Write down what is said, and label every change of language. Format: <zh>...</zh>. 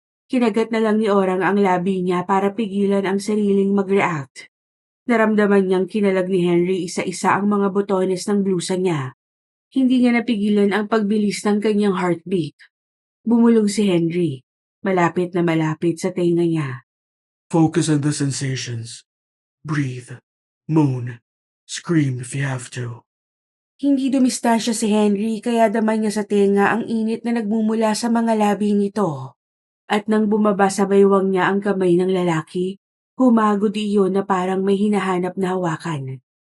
<tl>Kinagat na lang ni Orang ang labi niya para pigilan ang sariling mag-react. Naramdaman niyang kinalag ni Henry isa-isa ang mga botones ng blusa niya. Hindi niya napigilan ang pagbilis ng kanyang heartbeat. Bumulong si Henry, malapit na malapit sa tenga niya.</tl> <en>Focus on the sensations. Breathe. Moan. Scream if you have to.</en> <tl>Hindi dumistansya si Henry kaya damay niya sa tenga ang init na nagmumula sa mga labi nito. At nang bumaba sa baywang niya ang kamay ng lalaki, humagod iyon na parang may hinahanap na hawakan.</tl>